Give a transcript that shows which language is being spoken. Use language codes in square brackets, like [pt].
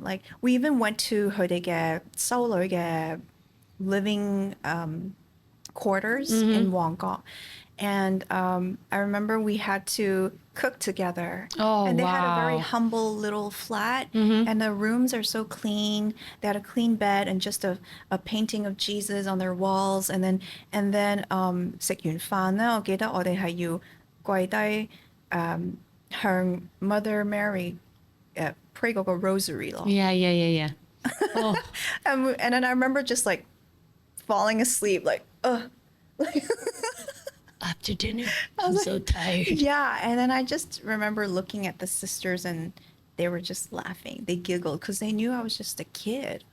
[en] Like we even went to [yue] 佢哋嘅修女嘅 [en] living quarters in Wangkok. And I remember we had to cook together. Oh, and they had a very wow. humble little flat. And the rooms are so clean. They had a clean bed and just a painting of Jesus on their walls. And then [yue] 食完飯咧，我記得我哋係要跪低向 Mother Mary pray 嗰個 rosary 咯。 [en] Yeah. Oh, And then I remember just like falling asleep, like, after dinner, I'm so tired. yeah. And then I just remember looking at the sisters and they were just laughing. They giggled because they knew I was just a kid.